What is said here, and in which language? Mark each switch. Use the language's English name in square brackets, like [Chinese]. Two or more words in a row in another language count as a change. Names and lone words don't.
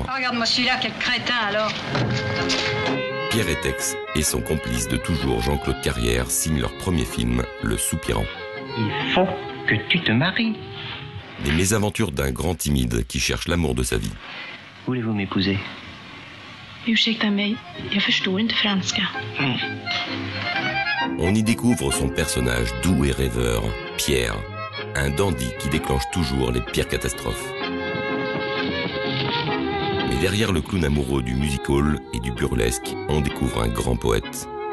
[French] Oh, regarde-moi celui-là, quel crétin alors. Pierre Etex et son complice de toujours Jean-Claude Carrière signent leur premier film, Le Soupirant. Il faut que tu te maries. Les mésaventures d'un grand timide qui cherche l'amour de sa vie. Voulez-vous m'épouser? [Swedish] Ursäkta mig, jag förstår inte franska. [French] On y découvre son personnage doux et rêveur, Pierre, un dandy qui déclenche toujours les pires catastrophes. Mais derrière le clown amoureux du music-hall et du burlesque, on découvre un grand poète.